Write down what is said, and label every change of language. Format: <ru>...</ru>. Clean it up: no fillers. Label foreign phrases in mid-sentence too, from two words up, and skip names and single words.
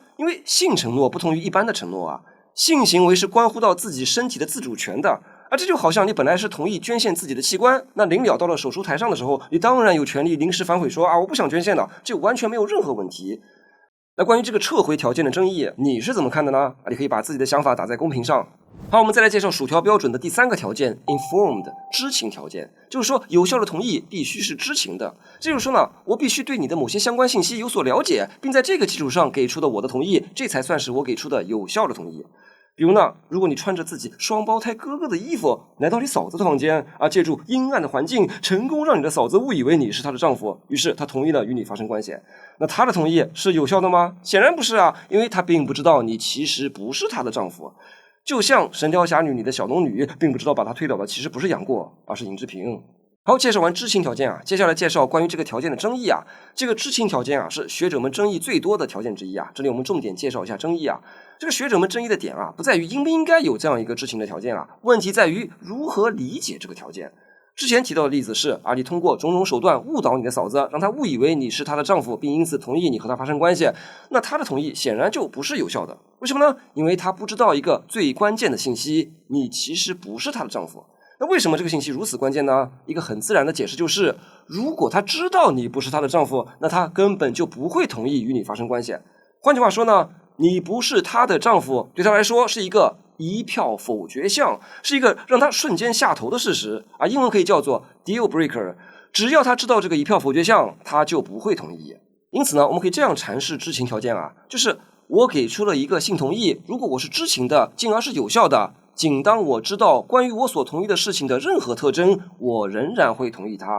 <zh>因為性承諾不同於一般的承諾性行為是關乎到自己身體的自主權的這就好像你本來是同意捐獻自己的器官，那臨了到了手術台上的時候，你當然有權利臨時反悔说我不想捐獻了，這完全沒有任何問題。那關於這個撤回條件的爭議，你是怎麼看的呢？你可以把自己的想法打在公屏上。好，我們再來介紹薯條標準的第三個條件 informed 知情條件，就是說有效的同意必須是知情的。這就是說呢，我必須對你的某些相關信息有所了解，並在這個基礎上給出的我的同意，這才算是我給出的有效的同意。比如呢，如果你穿着自己雙胞胎哥哥的衣服來到你嫂子的房間借助陰暗的環境成功讓你的嫂子誤以為你是她的丈夫，於是她同意了與你發生關係，那她的同意是有效的嗎？顯然不是因為她並不知道你其實不是她的丈夫。就像神雕俠侶裡的小龍女並不知道把她推倒的其實不是楊過，而是尹志平。好，介紹完知情條件接下來介紹關於這個條件的爭議這個知情條件是學者們爭議最多的條件之一這裡我們重點介紹一下爭議這個學者們爭議的點不在於應不應該有這樣一個知情的條件問題在於如何理解這個條件。之前提到的例子是你通過種種手段誤導你的嫂子，讓她誤以為你是她的丈夫，並因此同意你和她發生關係，那她的同意顯然就不是有效的。為什麼呢？因為她不知道一個最關鍵的信息，你其實不是她的丈夫。那為什麼這個信息如此關鍵呢？一個很自然的解釋就是，如果她知道你不是她的丈夫，那她根本就不會同意與你發生關係。換句話說呢，你不是她的丈夫，對她來說是一個一票否決項，是一個讓她瞬間下頭的事實英文可以叫做</zh> <en>deal breaker。</en> <zh>只要她知道這個一票否決項，她就不會同意。因此呢，我們可以這樣闡釋知情條件就是我給出了一個性同意，如果我是知情的，進而是有效的，僅當我知道關於我所同意的事情的任何特徵，我仍然會同意它。</zh>